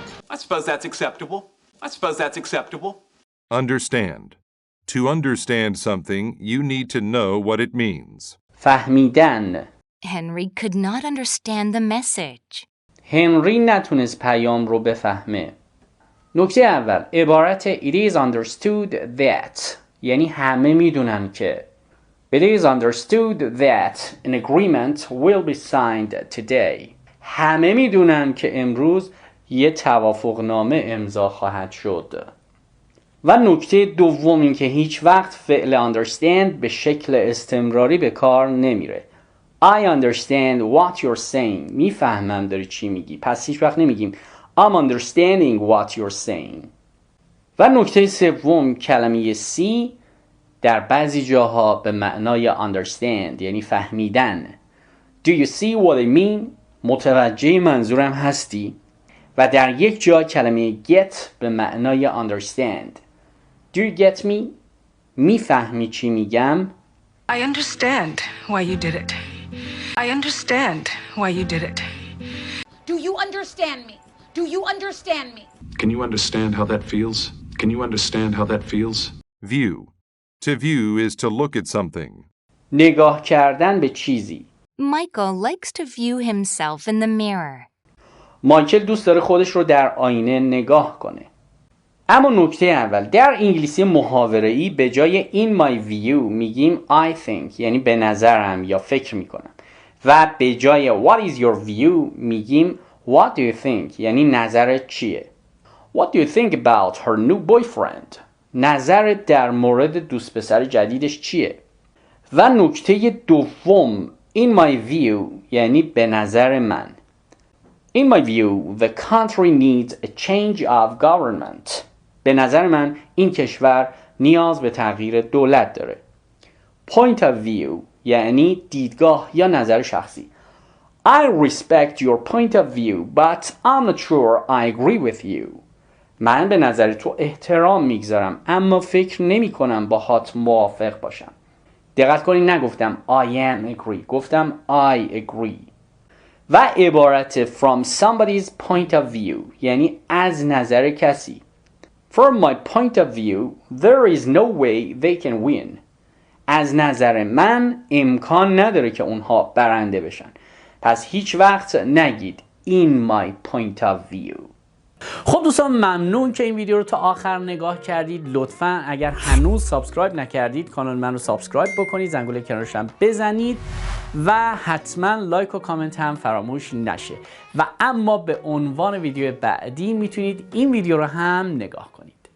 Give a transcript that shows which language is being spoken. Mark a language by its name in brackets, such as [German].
[English] I suppose that's acceptable. I suppose that's acceptable. Understand. To understand something, you need to know what it means. [Persian] فهمیدن. [English] Henry could not understand the message. [Persian] هنری نتونست پیام رو بفهمه. نکته اول عبارت [English] it is understood that [Persian] یعنی همه میدونن که. [English] It is understood that an agreement will be signed today. [Persian] همه میدونن که امروز یه توافقنامه امضا خواهد شد. و نکته دوم این که هیچ وقت فعل understand به شکل استمراری به کار نمیره. [English] I understand what you're saying. [Persian] میفهمم داری چی میگی. پس هیچ وقت نمیگیم [English] I'm understanding what you're saying. [Persian] و نکته سوم کلمه see در بعضی جاها به معنای understand یعنی فهمیدن. [English] Do you see what I mean? [Persian] متوجه منظورم هستی؟ و در یک جا کلمه get به معنای understand. [English] Do you get me? [Persian] میفهمی چی میگم؟ [English] I understand why you did it. I understand why you did it. Do you understand me? Do you understand me? Can you understand how that feels? Can you understand how that feels? View. To view is to look at something. [Persian] نگاه کردن به چیزی. [English] Michael likes to view himself in the mirror. [Persian] مایکل دوست داره خودش رو در آینه نگاه کنه. اما نکته اول، در انگلیسی محاوره‌ای به جای [English] in my view [Persian] میگیم [English] I think، [Persian] یعنی به نظرم یا فکر میکنم، و به جای [English] what is your view [Persian] میگیم [English] what do you think، [Persian] یعنی نظرت چیه. [English] What do you think about her new boyfriend؟ [Persian] نظرت در مورد دوست پسر جدیدش چیه؟ و نکته دوم [English] in my view [Persian] یعنی به نظر من. [English] In my view, the country needs a change of government. [Persian] به nظر من این کشور نیاز به تغییر دولت داره. [English] Point of view [Persian] یعنی دیدگاه یا نظر شخصی. [English] I respect your point of view, but I'm not sure I agree with you. [Persian] من به نظر تو احترام میگذارم اما فکر نمی کنم باهات موافق باشم. دقت کنید نگفتم [English] I am agree، [Persian] گفتم [English] I agree. [Persian] و عبارت [English] from somebody's point of view [Persian] یعنی از نظر کسی. [English] From my point of view, there is no way they can win. [Persian] از نظر من امکان نداره که اونها برنده بشن. پس هیچ وقت نگید [English] in my point of view. [Persian] خب دوستان، ممنون که این ویدیو رو تا آخر نگاه کردید. لطفاً اگر هنوز سابسکرایب نکردید کانال من رو سابسکرایب بکنید، زنگوله کنارش هم بزنید و حتما لایک و کامنت هم فراموش نشه. و اما به عنوان ویدیو بعدی میتونید این ویدیو رو هم نگاه کنید.